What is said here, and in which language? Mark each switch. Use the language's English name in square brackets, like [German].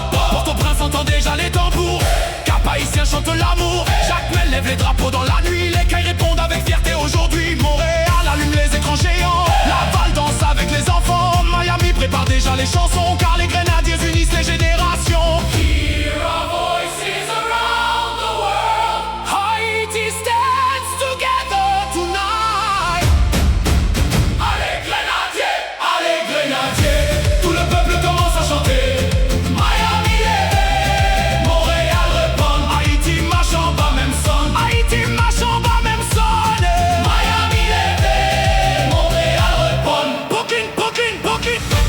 [French] Port-au-Prince entend déjà les tambours. Cap-Haïtien chante l'amour. Jacmel lève les drapeaux dans la nuit. Les cailles répondent avec fierté aujourd'hui. Montréal allume les écrans géants. Laval danse avec les enfants. Miami prépare déjà les chansons, car les grenadiers unissent les générations. [English] Hear our voices around the world. Haïti stands together tonight. [French] Allez grenadiers, allez grenadiers. Tout le peuple commence à chanter. Miami lève, Montréal répond. Haïti ma chambre même sonne. Haïti ma chambre même sonne. Miami lève, Montréal répond. Brooklyn, Brooklyn, Brooklyn.